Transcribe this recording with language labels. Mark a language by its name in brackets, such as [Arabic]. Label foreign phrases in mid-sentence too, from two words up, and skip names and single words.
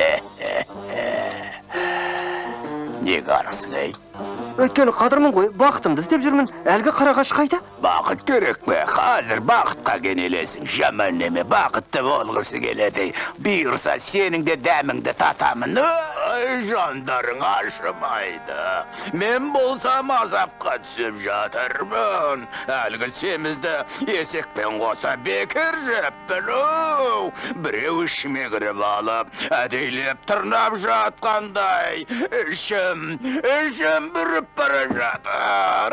[Kazakh] Не қарасың, ей? Өйткені қадырмын ғой, бақытымды іздеп жүрмін. Әлгі қарағаш қайда? Бақыт керек пе? Қазір бақытқа кенелесің. Жаман неме бақытты болғысы келеді. Бұйырса сенің де дәміңді татамын. Jandarın aşımaydı. Men bolsam azapqa түсіп жатырмын. Әлгі семізді есекпен қоса бекер жеппін. Біреу ішіме кіріп алып, әдейлеп тырнап жатқандай. Ішім бүріп бара жатыр.